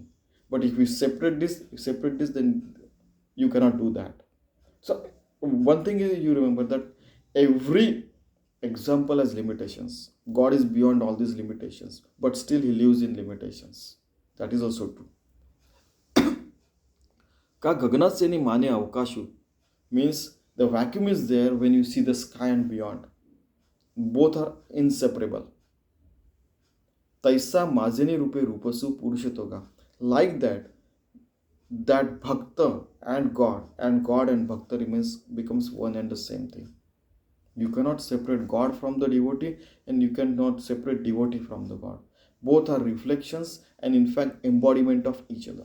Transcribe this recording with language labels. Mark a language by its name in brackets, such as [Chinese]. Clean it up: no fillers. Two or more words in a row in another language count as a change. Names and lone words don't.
[English] But if you separate this, then you cannot do that. So one thing is, you remember that every example has limitations. God is beyond all these limitations, but still he lives in limitations. That is also true. [Marathi] का गगनाचे नि माने अवकाशू [English] means the vacuum is there when you see the sky and beyond. Both are inseparable. [Marathi] तैसा माझेने रूपे रूपसु पुरुषतोगा. [English] Like that bhakta and God and bhakta becomes one and the same thing. You cannot separate God from the devotee, and you cannot separate devotee from the God. Both are reflections and in fact embodiment of each other.